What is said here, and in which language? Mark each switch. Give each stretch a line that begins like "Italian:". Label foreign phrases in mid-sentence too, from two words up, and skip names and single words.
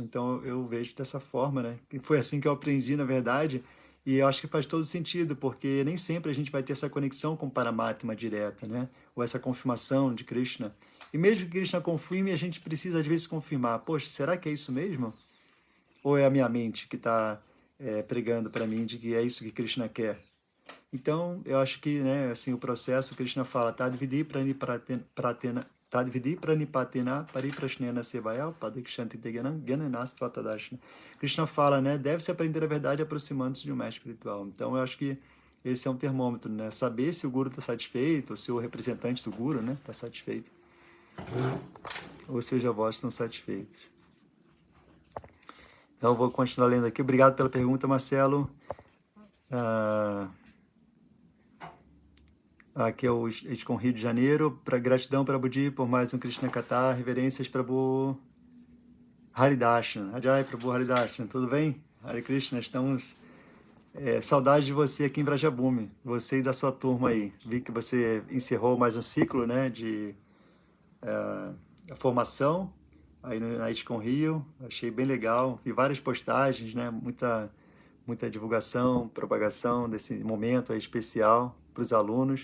Portuguese: Então, eu vejo dessa forma, né? E foi assim que eu aprendi, na verdade, e eu acho que faz todo sentido, porque nem sempre a gente vai ter essa conexão com Paramatma direta, né? Ou essa confirmação de Krishna. E mesmo que Krishna confirme, a gente precisa às vezes confirmar: poxa, será que é isso mesmo? Ou é a minha mente que está pregando para mim de que é isso que Krishna quer? Então, eu acho que, né, assim, o processo, Krishna fala:
Sanskrit: तद्विद्धि प्रणिपातेन परिप्रश्नेन सेवया उपदेक्ष्यन्ति ते ज्ञानं ज्ञानिनस्तत्त्व दर्शिनः.
Portuguese: Krishna fala, né, deve-se aprender a verdade aproximando-se de um mestre espiritual. Então, eu acho que esse é um termômetro, né? Saber se o guru está satisfeito, ou se o representante do guru, né, está satisfeito, ou se os avós estão satisfeitos. Então, eu vou continuar lendo aqui. Obrigado pela pergunta, Marcelo. Aqui é o Escom Rio de Janeiro. Gratidão para Budi por mais um Krishna Katha. Reverências para Prabhu Haridashna. Ajay, Prabhu Haridashna. Tudo bem? Hare Krishna, estamos... saudade de você aqui em Vrajabhumi. Você e da sua turma aí. Vi que você encerrou mais um ciclo, né, de formação aí na Escom Rio. Achei bem legal. Vi várias postagens, né, muita divulgação, propagação desse momento aí especial para os alunos.